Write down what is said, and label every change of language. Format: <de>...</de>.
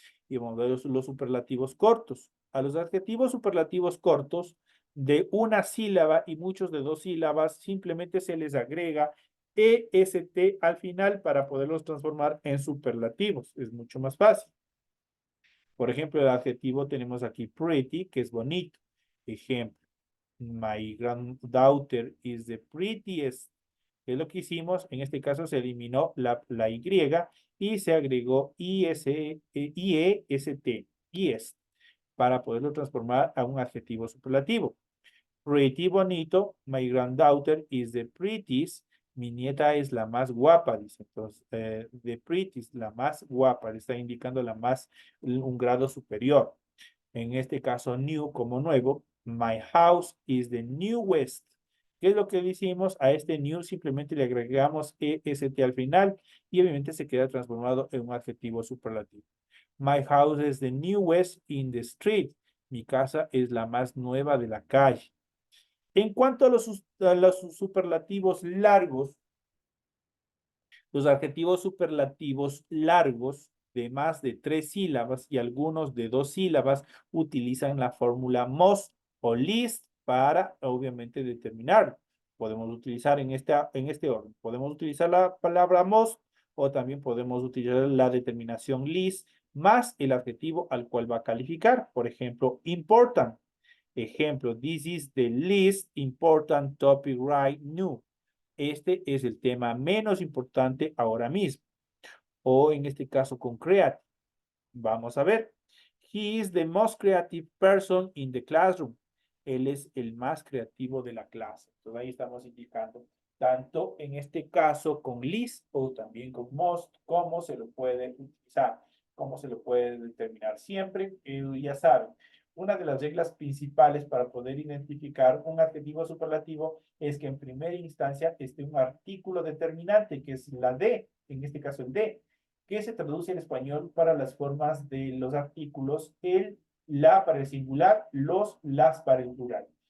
<es>Y vamos a ver los superlativos cortos. A los adjetivos superlativos cortos de una sílaba y muchos de 2 sílabas, simplemente se les agrega EST al final para poderlos transformar en superlativos. Es mucho más fácil. Por ejemplo, el adjetivo tenemos aquí pretty, que es bonito. Ejemplo,</es> <en>my granddaughter is the prettiest.</en> <es>¿Qué es lo que hicimos? En este caso se eliminó la Y y se agregó IEST, IEST, para poderlo transformar a un adjetivo superlativo. Pretty, bonito.</es> <en>My granddaughter is the prettiest.</en> <es>Mi nieta es la más guapa, dice. Entonces, the prettiest, la más guapa, le está indicando un grado superior. En este caso, new como nuevo.</es> <en>My house is the newest.</en> <es>¿Qué es lo que le hicimos? A este new simplemente le agregamos EST al final y obviamente se queda transformado en un adjetivo superlativo.</es> <en>My house is the newest in the street.</en> <es>Mi casa es la más nueva de la calle. En cuanto a los superlativos largos, los adjetivos superlativos largos de más de 3 sílabas y algunos de 2 sílabas utilizan la fórmula most o least para obviamente determinar. Podemos utilizar en este orden. Podemos utilizar la palabra most o también podemos utilizar la determinación least más el adjetivo al cual va a calificar. Por ejemplo, important. Ejemplo,</es> <en>this is the least important topic right now.</en> <es>Este es el tema menos importante ahora mismo. O en este caso con creative. Vamos a ver.</es> <en>He is the most creative person in the classroom.</en> <es>Él es el más creativo de la clase. Entonces ahí estamos indicando tanto en este caso con list o también con most, cómo se lo puede utilizar, cómo se lo puede determinar siempre. Ya saben, una de las reglas principales para poder identificar un adjetivo superlativo es que en primera instancia esté un artículo determinante, que es la de, en este caso el de, que se traduce en español para las formas de los artículos, el, la para el singular, los, las para el plural.</es>